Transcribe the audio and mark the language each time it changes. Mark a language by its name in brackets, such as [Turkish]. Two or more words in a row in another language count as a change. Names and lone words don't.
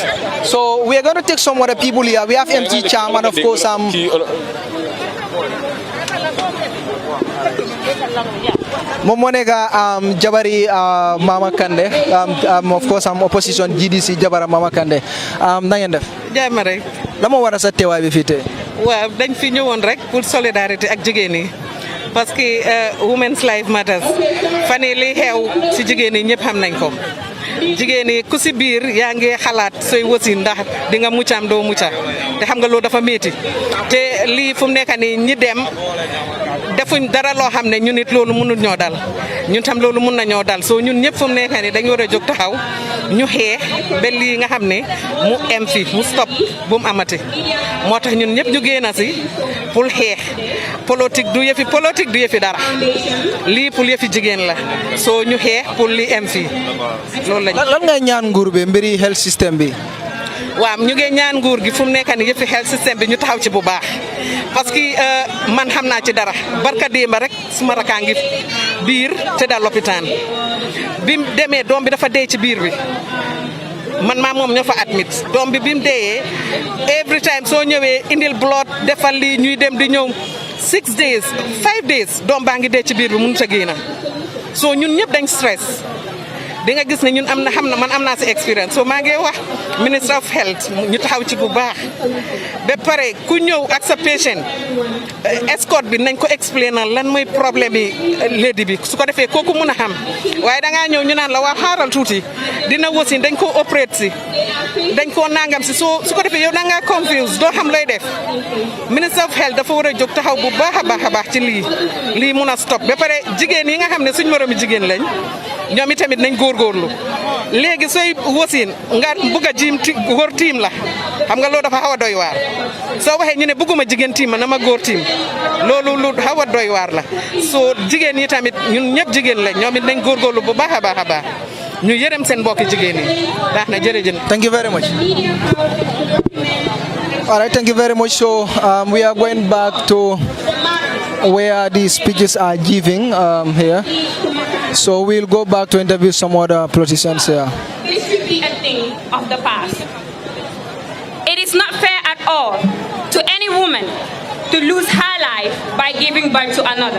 [English] So we are going to take some other people here. We have MT Cham and of course Momonega Jabari Mama Kande, of course opposition GDC Jabara Mama Kande. [Wolof] Nangende. Jamare. Lamo wara sa teewaay bi fi tey. Waaw dañ fi ñëwoon rek [French] pour solidarité [Wolof] ak jigéen yi [French] parce que [English] women's life matters [Wolof] fan yii li xew ci jigéen yi ñëpp xam nañ ko. jigéen yi ku si biir yaa ngi xalaat sooy wasin ndax di nga muccam doo mucca te xam nga loolu dafa métti te lii fu mu nekk nii ñi dem defuñ dara loo xam ne ñun it loolu mënul ñoo dal ñun tam loolu mën na ñoo dal soo ñun ñëpp fu mu nekk nii dañu war a jóg taxaw ñu xeex ba lii nga xam ne mu em fi mu stop bu mu amati moo tax ñun ñëpp ñu génn si pour xeex politique du yëfi dara lii pour yëfi jigéen la soo ñu xeex pour lii em fi loolu lan ngay ñaan nguur bi mbiri [English] health system [Wolof] bi. waaw ñu ngi ñaan nguur gi fu mu nekk nii yëfi [English] health system [Wolof] bi ñu taxaw ci bu baax [French] parce que [Wolof] man xam naa ci dara barka démba rek suma rakaa ngi biir te daal lopitaan bi mu demee doom bi dafa dee ci biir bi man maa moom ñoo fa admit doom bi mu deeyee [English] every time [Wolof] soo ñëwee indil blood defal lii ñuy dem di ñëw 6 days 5 days doom baa ngi dee ci biir bi mënut a génn soo ñun ñëpp dañ stress. di nga gis ne ñun man am naa si expérience so maa ngi wax [English] ministre of health [Wolof] ñu taxaw ci bu baax ba pare ku ñëw ak sa [English] patient escort [Wolof] bi nañ ko explainer lan mooy problème yi léedi bi su ko defee kooku mun a xam waaye da ngaa ñëw ñu naan la waa xaaral tuuti dina wasin dañ koo opérate si dañ koo nangam si su ko defee yow da ngaa confuse doo xam looy def [English] ministre of health [Wolof] dafa war a jóg taxaw bu baax a baax ci lii mun a stop ba pare jigéen yi nga xam ne suñ moromi jigéen lañ ñoom itamit nañ góorgóorlu léegi sooy wasin nga bugg a góor tiim la xam nga loolu dafa xaw a doy waar soo waxee ñu ne bugguma jigéen tiim ma na ma góor tiim loolu lu xaw a doy waar la soo jigéen yi tamit ñun ñëpp jigéen lañ ñoom it nañ góorgóorlu bu baax a baax ñu yërëm seen mbokki jigéen yi baax na jërëjëf. [English] Thank you very much. All right, thank you very much. So we are going back to where the speeches are giving here. So we'll go back to interview some other politicians here. This should be a thing of the past. It is not fair at all to any woman to lose her life by giving birth to another.